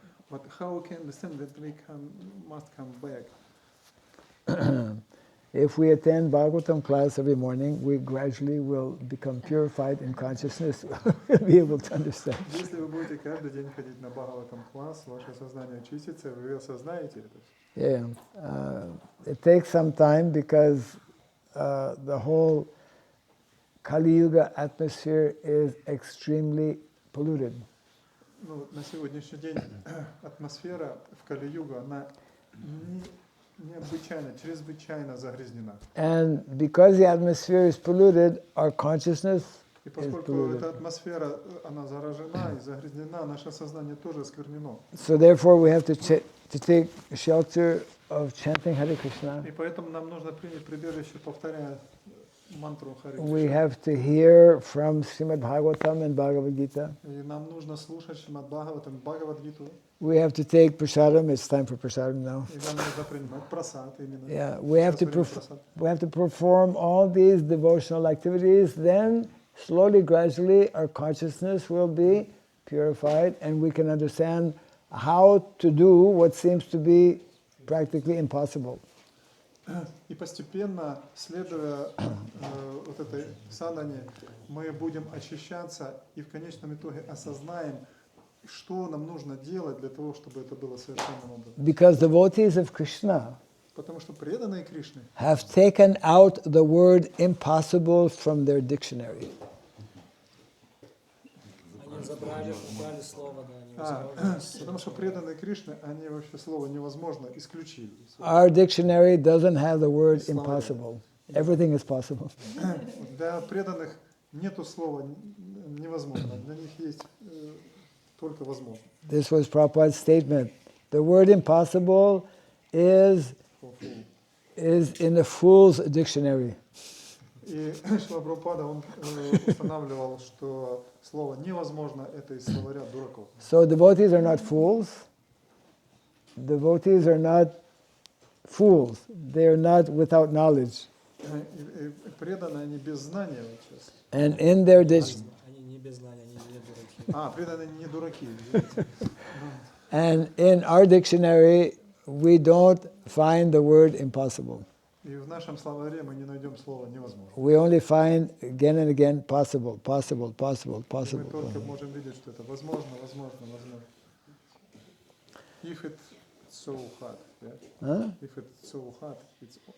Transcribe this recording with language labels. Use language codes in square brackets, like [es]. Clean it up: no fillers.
[en] But how we can understand that we must come back? If we attend Bhagavatam class every morning, we gradually will become purified in consciousness. We'll be able to understand. [ru] Если вы будете каждый день ходить на Бхагаватам класс, ваше сознание очистится, вы осознаете это. [en] Yeah, it takes some time because the whole Kali Yuga atmosphere is extremely polluted. [ru] Ну, на сегодняшний день атмосфера в Кали-югу, она необычайно, чрезвычайно загрязнена. [en] And because the atmosphere is polluted, our consciousness [ru] И [en] is [ru] поскольку [en] polluted. [ru] эта атмосфера, она заражена и загрязнена, наше сознание тоже осквернено. [en] So therefore we have to take shelter of chanting Hare Krishna. [ru] И поэтому нам нужно принять прибежище, повторяя мантру Харе [en] We [ru] Кришна. [en] have to hear from Srimad Bhagavatam and Bhagavad Gita. [ru] И нам нужно слушать Шримад Бхагаватам, Бхагавад-гиту. [en] We have to take prasadam. It's time for prasadam now. [ru] И нам нужно принимать прасад именно. [en] Yeah, we have [ru] Сейчас [en] to [ru] время прасад. [en] perform all these devotional activities. Then slowly, gradually, our consciousness will be purified, and we can understand how to do what seems to be practically impossible. [ru] И постепенно, следуя вот этой садхане, мы будем очищаться и в конечном итоге осознаем, что нам нужно делать для того, чтобы это было совершенным образом. [en] Because devotees of Krishna [ru] Потому что преданные Кришны [en] have taken out the word impossible from their dictionary. [ru] Они забрали слово, да, они взяли. потому что преданные Кришны, они вообще слово «невозможно» исключили. [en] Our dictionary doesn't have the word impossible. Everything is possible. [ru] Для преданных нету слова «невозможно», для них есть только «возможно». [en] This was Prabhupada's statement. The word impossible is in the fool's dictionary. [ru] И Шрила Прабхупада, он устанавливал, что слово «невозможно» — это из словаря дураков. [en] So devotees are not fools. Devotees are not fools. They are not without knowledge. [ru] И преданные, они без знания сейчас. [en] And in their [ru] Они не без знания, они не дураки. Преданные не дураки. [en] and in our dictionary, we don't find the word impossible. [ru] И в нашем словаре мы не найдем слово «невозможно». [en] We only find again and again possible, possible, possible, [ru] Мы [en] possible. [ru] только можем видеть, что это возможно, возможно, возможно. [en] If it's so hard, yeah? Huh? If it's so hard, it's...